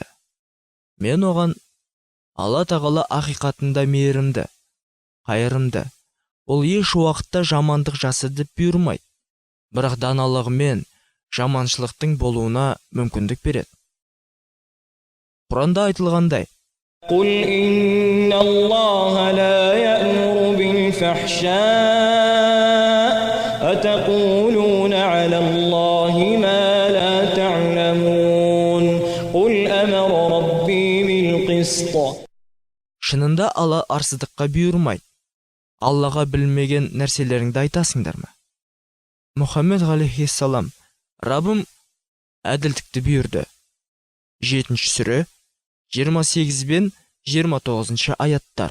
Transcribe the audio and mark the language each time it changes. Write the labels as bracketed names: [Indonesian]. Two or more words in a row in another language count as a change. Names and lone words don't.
[Kazakh] Мен оған: Алла тағала ақиқатында мейірімді, қайырымды. Ол еш уақытта жамандық жасы деп бұйырмайды, бірақ даналығымен жаманшылықтың болуына мүмкіндік береді. Құранда айтылғандай: [Arabic] قل إن الله لا يأمر بالفحشاء أتقولون على الله ما لا تعلمون قل أمر ربي بالقسط. [Kazakh] Шынында Алла арсыздыққа бұйырмайды. Аллаға білмеген нәрселеріңді айтасыңдар ма? Мұхаммед алейхиссалам: Раббым әділдікті бұйырды. 7-ші сүре 28 бен 29 аяттар.